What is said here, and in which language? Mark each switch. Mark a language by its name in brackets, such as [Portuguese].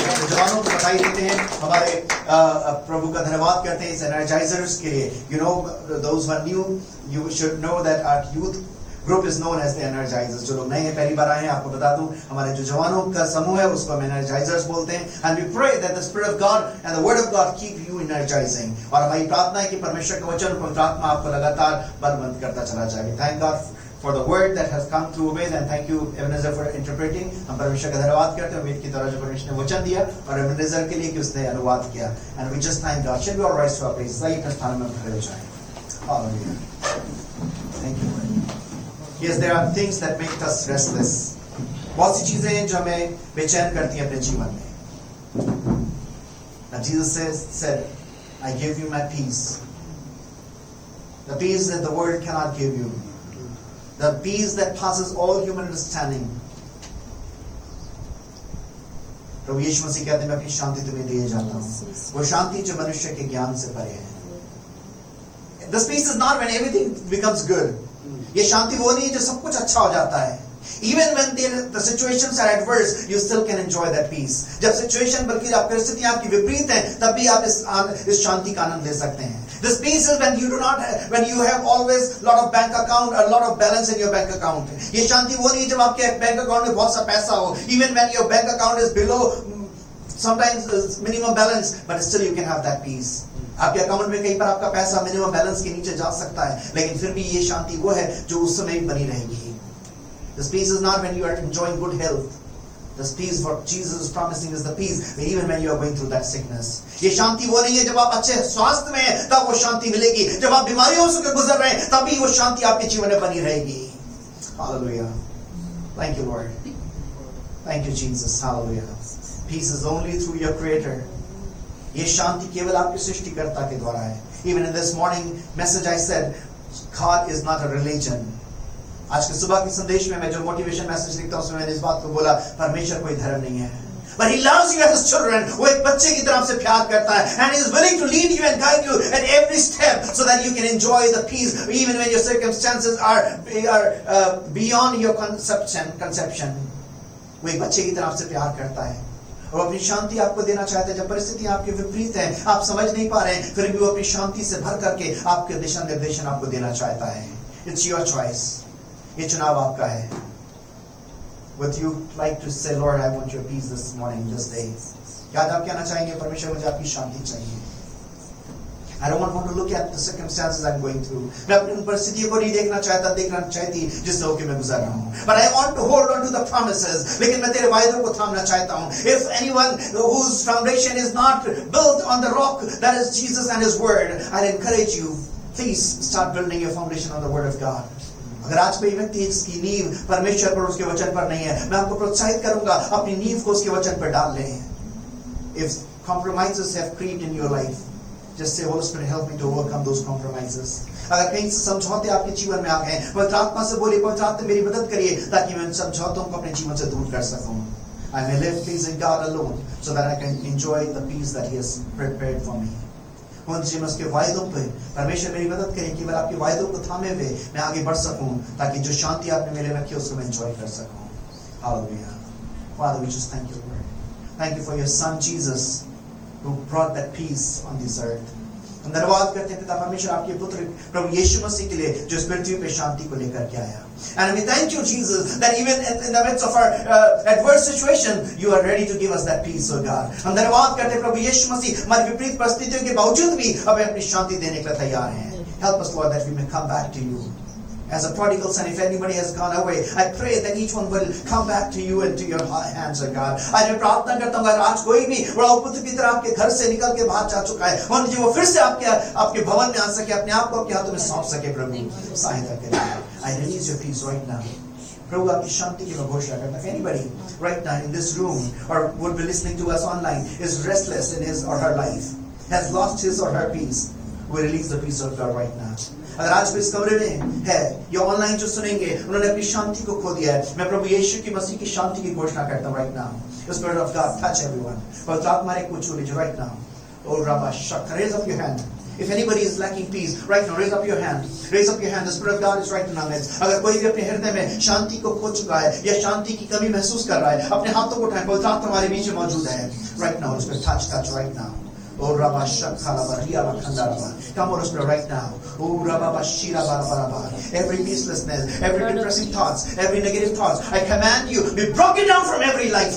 [Hindi] जवानों को बधाई देते हैं, हमारे प्रभु का धन्यवाद करते हैं इस energizers के लिए. [English] You know, those who are new, you should know that our youth group is known as the energizers. [Hindi] जो लोग नए हैं, पहली बार आए हैं, आपको बता दूं, हमारे जो जवानों का समूह है उसको हम energizers बोलते हैं. [English] And we pray that the Spirit of God and the Word of God keep you energizing. [Hindi] और हमारी प्रार्थना है कि परमेश्वर का वचन, पवित्र आत्मा आपको लगातार बलवंत करता चला जाए. [English] Thank God for the word that has come through Obed, and thank you Ebenezer for interpreting. [Hindi] हम परमेश्वर का धन्यवाद करते हैं Obed की तरह जो परमेश्वर ने वचन दिया और Ebenezer के लिए कि उसने अनुवाद किया. [English] And we just thank God. Should we all rise to our places? [Hindi] आइए अपने स्थान में खड़े हो जाएं. [English] Hallelujah. Thank you. Yes, there are things that make us restless. [Hindi] बहुत सी चीजें हैं जो हमें बेचैन करती हैं अपने जीवन में. [English] Now Jesus said, I give you my peace. The peace that the world cannot give you. The peace that passes all human understanding. [Hindi] प्रभु यीशु मसीह कहते हैं मैं अपनी शांति तुम्हें दिए जाता हूँ. वो शांति जो मनुष्य के ज्ञान से परे है. [English] This peace is not when everything becomes good. [Hindi] ये शांति वो नहीं है जो सब कुछ अच्छा हो जाता है. [English] Even when the situations are adverse, you still can enjoy that peace. [Hindi] जब situation बल्कि आप परिस्थितियां आपकी विपरीत हैं, तब भी आप इस शांति का आनंद ले सकते हैं. [English] This peace is when you have always lot of bank account, a lot of balance in your bank account. [Hindi] ये शांति वो नहीं है जब आपके बैंक अकाउंट में बहुत सा पैसा हो. [English] Even when your bank account is below sometimes minimum balance, but still you can have that peace. [Hindi] आपके अकाउंट में कहीं पर आपका पैसा मिनिमम बैलेंस के नीचे जा सकता है, लेकिन फिर भी ये शांति वो है जो उस समय बनी रहेगी. [English] This peace is not when you are enjoying good health. This peace what Jesus is promising is the peace even when you are going through that sickness. [Hindi] ये शांति वो नहीं है जब आप अच्छे स्वास्थ्य में हैं तब वो शांति मिलेगी. जब आप बीमारियों से गुजर रहे हैं तभी वो शांति आपके जीवन में बनी रहेगी. [English] Hallelujah. Thank you, Lord. Thank you, Jesus. Hallelujah. Peace is only through your Creator. [Hindi] ये शांति केवल आपके सृष्टिकर्ता के द्वारा है. [English] Even in this morning message I said, God is not a religion. [Hindi] आज के सुबह के संदेश में मैं जो मोटिवेशन मैसेज लिखता हूं उसमें मैंने इस बात को बोला, परमेश्वर कोई धर्म नहीं है. [English] But he loves you as his children. [Hindi] वो एक बच्चे की तरह से प्यार करता है. [English] And he is willing to lead you and guide you at every step so that you can enjoy the peace even when your circumstances are beyond your conception. [Hindi] वो एक बच्चे की तरह से प्यार करता है और अपनी शांति आपको देना चाहते हैं. जब परिस्थितियां आपके विपरीत हैं, आप समझ नहीं पा रहे हैं, फिर भी वो अपनी शांति से भर करके आपके दिशा निर्देशन आपको देना चाहता है. [English] It's your choice. [Hindi] ये चुनाव आपका है. [English] Would you like to say, Lord, I want your peace this morning, this day? [Hindi] क्या आप कहना चाहेंगे, परमेश्वर मुझे आपकी शांति चाहिए. [English] I don't want to look at the circumstances I'm going through. [Hindi] मैं अपनी उन परिस्थितियों को नहीं देखना चाहती जिससे होके मैं गुजर रहा हूँ. [English] But I want to hold on to the promises. [Hindi] लेकिन मैं तेरे वायदों को थामना चाहता हूँ. [English] If anyone whose foundation is not built on the rock that is Jesus and His Word, I encourage you, please start building your foundation on the Word of God. [Hindi] अगर आज कोई व्यक्ति जिसकी नींव परमेश्वर पर उसके वचन पर नहीं है, मैं आपको प्रोत्साहित करूंगा अपनी नींव को उसके वचन पर डाल लें. [English] If compromises have crept in your life, just say, Holy Spirit, help me to overcome those compromises. [Hindi] अगर कहीं से समझौते आपके जीवन में आ गए, पवित्र आत्मा से बोलिए, पवित्र आत्मा मेरी मदद करिए ताकि मैं उन समझौतों को अपने जीवन से दूर कर सकूं. [English] I may live pleasing God alone so that I can enjoy the peace that He has prepared for me. [Hindi] उनसे मैं उसके वायदों पे, परमेश्वर मेरी मदद करें केवल आपके वायदों को थामे हुए मैं आगे बढ़ सकूं ताकि जो शांति आपने मेरे रखी है उसको मैं एंजॉय कर सकूं. [English] Hallelujah. Father, we just thank you, Lord. Thank you for your Son Jesus who brought that peace on this earth. [Hindi] हम धन्यवाद करते हैं पिता परमेश्वर आपके पुत्र प्रभु यीशु मसीह के लिए जो इस पृथ्वी पे शांति को लेकर के आया. [English] And we thank you, Jesus, that even in the midst of our adverse situation, you are ready to give us that peace, oh God. [Hindi] हम धन्यवाद करते हैं प्रभु यीशु मसीह हमारी विपरीत परिस्थितियों के बावजूद भी हमें अपनी शांति देने के लिए तैयार हैं. [English] Help us, Lord, that we may come back to you As a prodigal son, if anybody has gone away, I pray that each one will come back to you and to your hands, O God. [Hindi] आज मैं प्रार्थना करता हूँ, अगर आज कोई भी बड़ा पुत्र की तरह आपके घर से निकल के बाहर जा चुका है, वो फिर से आपके भवन में आ सके, अपने आप को आपके हाथों में सौंप सके, प्रभु सहायता करें. [English] I release your peace right now. [Hindi] प्रभु आपकी शांति की मैं घोषणा करता हूं. [English] If anybody right now in this room or would be listening to us online is restless in his or her life, has lost his or her peace, we release the peace of God right now. [Hindi] अगर आज को इस कमरे में है या online जो सुनेंगे, उन्होंने अपनी शांति को खो दिया है, मैं प्रभु यीशु की मसीह की शांति की घोषणा करता हूं [English] right now. The Spirit of God touch everyone. [Hindi] पवित्र आत्मा ने कुछ लीजिए [English] right now. Oh Rabba Shaka, raise up your hand. If anybody is lacking peace, right now, raise up your hand. Raise up your hand. The Spirit of God is right in our midst. [Hindi] अगर कोई भी अपने हृदय में शांति को खो चुका है या शांति की कमी महसूस कर रहा है, अपने हाथों को उठाएं. पवित्र आत्मा हमारे बीच में मौजूद है. [English] Right now, Holy Spirit, touch right now. Oh Rabba Shakha Ria Bakanda Rabba. Come Holy Spirit right now. Oh Rabba Bashira Barabara. Every peacelessness, every depressing thoughts, every negative thoughts, I command you, be broken down from every life.